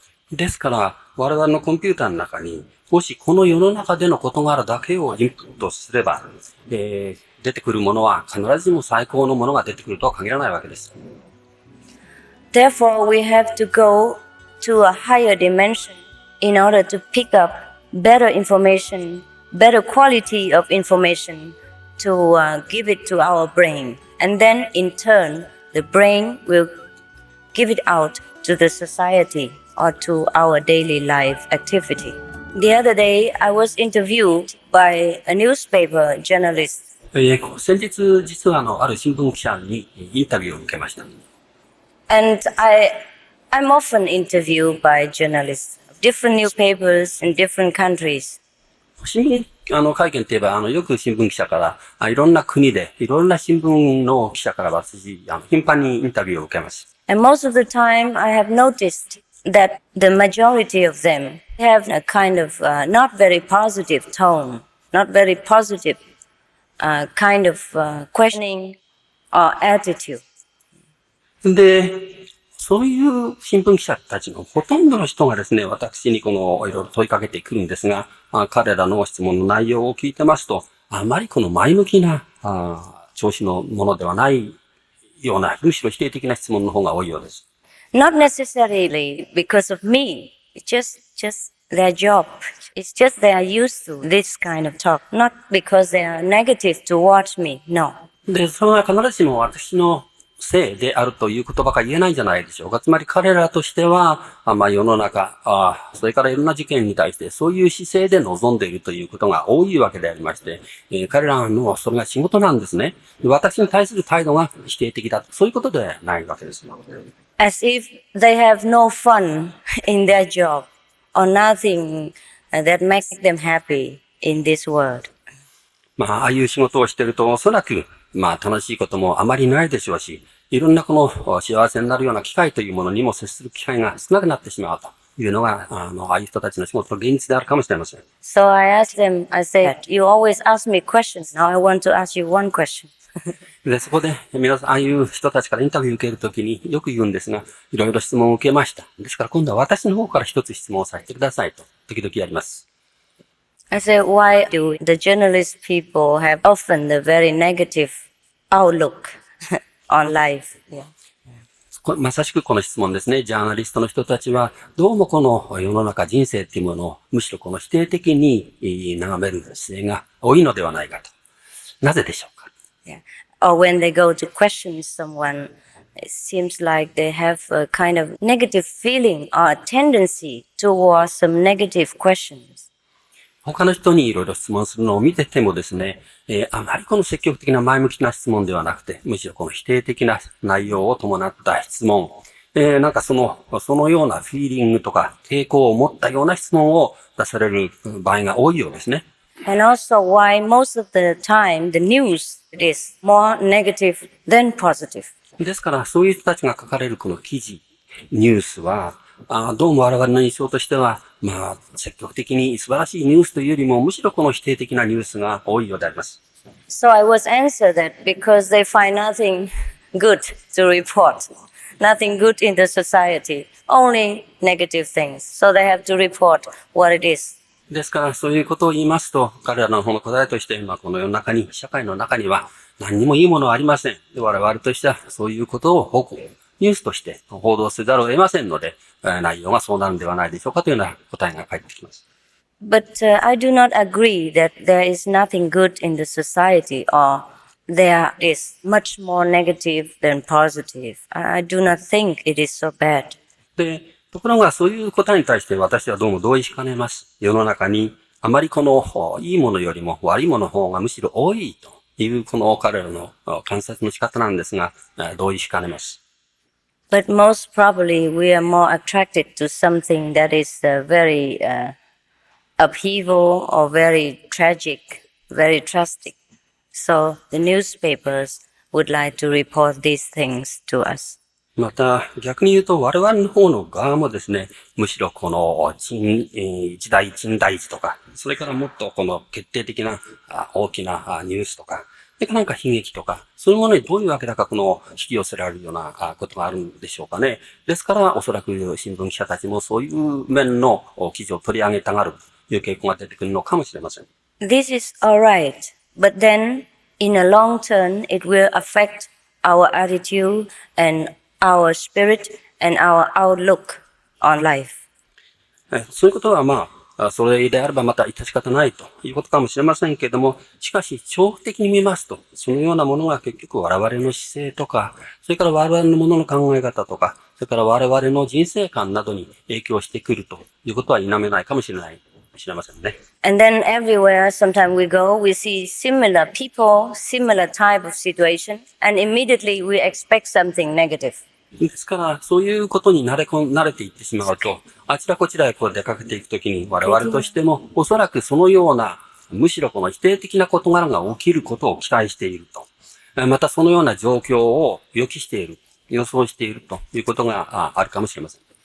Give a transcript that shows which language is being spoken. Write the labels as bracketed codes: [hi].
[ja] ですから、我々のコンピューターの中に、もしこの世の中での事柄だけをインプットすれば、出てくるものは必ずしも最高のものが出てくるとは限らないわけです。 [en] Therefore, we have to go to a higher dimension in order to pick up better information, better quality of information to give it to our brain. And then in turn, the brain will give it out to the society or to our daily life activity. The other day, I was interviewed by a newspaper journalist. [ja] 先日、実はある新聞記者にインタビューを受けました。 [en] And I'm often interviewed by journalists of different newspapers in different countries. [ja] 新聞会見といえば、よく新聞記者から、いろんな国で、いろんな新聞の記者から私、頻繁にインタビューを受けます。 [en] And most of the time, I have noticed that the majority of them have a kind of not very positive tone, not very positive kind of questioning or attitude. [ja] で、そういう新聞記者たちのほとんどの人がですね、私にいろいろ問いかけてくるんですが、彼らの質問の内容を聞いてますと、あまり前向きな調子のものではないような、むしろ否定的な質問の方が多いようです。 [en] Not necessarily because of me. It's just their job. It's just they are used to this kind of talk. Not because they are negative towards me. No. [ja] で、それは必ずしも私のせいであるということばかり言えないんじゃないでしょうか。つまり彼らとしては、世の中、それからいろんな事件に対してそういう姿勢で臨んでいるということが多いわけでありまして、彼らのそれが仕事なんですね。私に対する態度が否定的だ。そういうことではないわけです。 [en] As if they have no fun in their job or nothing that makes them happy in this world. [ja] ああいう仕事をしているとおそらく、楽しいこともあまりないでしょうし、いろんなこの幸せになるような機会というものにも接する機会が少なくなってしまうというのが、ああいう人たちの仕事の現実であるかもしれません。 [en] So I asked them, I said, you always ask me questions. Now I want to ask you one question. [ja] で、そこで皆さん、ああいう人たちからインタビューを受けるときによく言うんですが、いろいろ質問を受けました。ですから今度は私の方から一つ質問をさせてくださいと、時々やります。 [en] I said, why do the journalist people have often the very negative outlook on life? Yeah. [ja] まさしくこの質問ですね。ジャーナリストの人たちは、どうもこの世の中人生っていうものを、むしろこの否定的に眺める姿勢が多いのではないかと。なぜでしょうか？ [en] Yeah. Or when they go to question someone, it seems like they have a kind of negative feeling or a tendency towards some negative questions. [ja] 他の人にいろいろ質問するのを見ててもですね、あまりこの積極的な前向きな質問ではなくて、むしろこの否定的な内容を伴った質問、なんかそのようなフィーリングとか傾向を持ったような質問を出される場合が多いようですね。 [en] And also why most of the time the news is more negative than positive. [ja] ですからそういう人たちが書かれるこの記事、ニュースは、どうも我々の印象としては、積極的に素晴らしいニュースというよりも、むしろこの否定的なニュースが多いようであります。 [en] So I was answered that because they find nothing good to report, nothing good in the society, only negative things. So they have to report what it is. [ja] ですからそういうことを言いますと、彼らの方の答えとして、この世の中に、社会の中には何にもいいものはありません。で、我々としてはそういうことをニュースとして報道せざるを得ませんので、内容がそうなるんではないでしょうかというような答えが返ってきます。 [en] But I do not agree that there is nothing good in the society or there is much more negative than positive. I do not think it is so bad. [ja] で、ところがそういう答えに対して私はどうも同意しかねます。世の中にあまりこのいいものよりも悪いものの方がむしろ多いというこの彼らの観察の仕方なんですが、同意しかねます。 [en] But most probably we are more attracted to something that is very upheaval or very tragic, very drastic. So the newspapers would like to report these things to us. [ja] また、逆に言うと、我々の方の側もですね、むしろこの一大鎮大事とか、それからもっとこの決定的な大きなニュースとか、それからなんか悲劇とか、そういうものにどういうわけだか引き寄せられるようなことがあるんでしょうかね。ですから、おそらく新聞記者たちもそういう面の記事を取り上げたがるという傾向が出てくるのかもしれません。 [en] This is alright, but then in a long term it will affect our attitude and our spirit and our outlook on life. [ja] そういうことはそれであればまた致し方ないということかもしれませんけれども、しかし長期的に見ますと、そのようなものが結局我々の姿勢とか、それから我々のものの考え方とか、それから我々の人生観などに影響してくるということは否めないかもしれませんね。 [en] And then everywhere, sometimes we go, we see similar people, similar type of situation, and immediately we expect something negative. [ja] ですから、そういうことに慣れていってしまうと、あちらこちらへ出かけていくときに我々としても、おそらくそのような、むしろこの否定的な事柄が起きることを期待していると。またそのような状況を予想しているということがあるかもしれません。